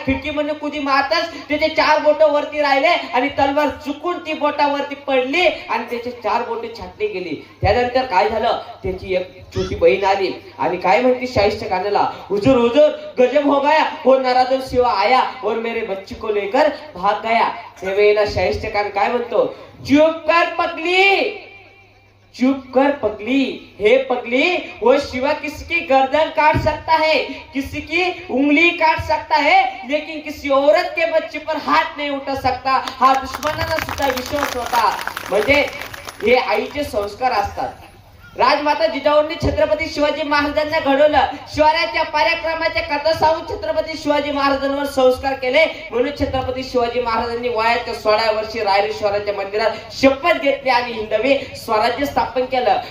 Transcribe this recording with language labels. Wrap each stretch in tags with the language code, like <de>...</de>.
<mr>खिडकीमध्ये कुदी मारताच त्याचे 4 बोट वरती राहिले आणि तलवार चुकून ती बोटावरती पडली आणि त्याचे 4 बोटे छाटली गेली. त्यानंतर काय झालं? त्याची एक छोटी बहीण आली आणि काय म्हणते शाहिस्ते खानाला,</mr> <hi>हुजूर हुजूर गजब हो गया, हो नाराजन शिवा आया और मेरे बच्ची को लेकर भाग गया.</hi> <mr>त्यावेळेला शाहिस्ते खान काय म्हणतो?</mr> <hi>चुप कर पगली, चुप कर पगली, हे पगली, वो शिवा किसी की गर्दन काट सकता है, किसी की उंगली काट सकता है, लेकिन किसी औरत के बच्चे पर हाथ नहीं उठा सकता.</hi> <mr>हा दुश्मनांना सुद्धा विश्वास होता. म्हणजे हे आईचे संस्कार असतात. राजमाता जिजाऊंनी छत्रपती शिवाजी महाराजांना घडवलं. शिवरायाच्या पराक्रमाच्या कथा सांगून छत्रपती शिवाजी महाराजांवर संस्कार केले. म्हणून छत्रपती शिवाजी महाराजांनी वयाच्या 16व्या वर्षी रायरेश्वराच्या मंदिरात शपथ घेतली आणि हिंदवी स्वराज्य स्थापन केलं.</mr>